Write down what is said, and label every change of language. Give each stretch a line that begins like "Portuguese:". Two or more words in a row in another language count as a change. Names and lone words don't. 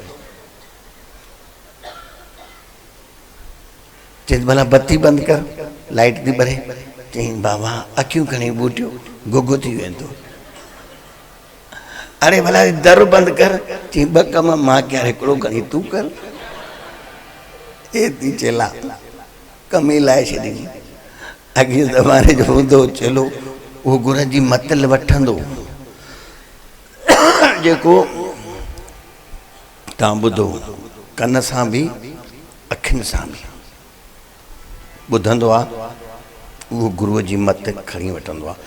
Sindhi: चई भला बत्ती बंदि कर, लाइट थी ॿरे। चई बाबा अखियूं खणी ॿूटियो, गुग थी वेंदो। अरे भला दर बंदि कर। चई ॿ कम मां कयां, हिकिड़ो खणी तूं कर। एती चेला कमी लाइ छॾी। अॻे ज़माने जो हूंदो चेलो, उहो गुर जी मतल वठंदो, जेको तव्हां ॿुधो कन सां बि अखियुनि सां बि ॿुधंदो आहे, उहो गुरुअ जी मत खणी वठंदो आहे।